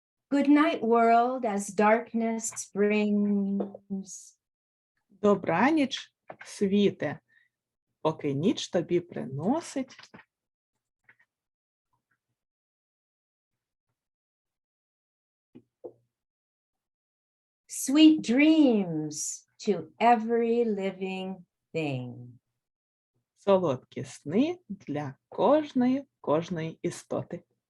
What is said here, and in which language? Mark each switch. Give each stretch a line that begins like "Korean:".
English: Good night, world, as darkness brings.
Ukrainian: Добраніч, світе, поки ніч тобі приносить.
English: Sweet dreams to every living thing.
Ukrainian: Солодкі сни для кожної істоти.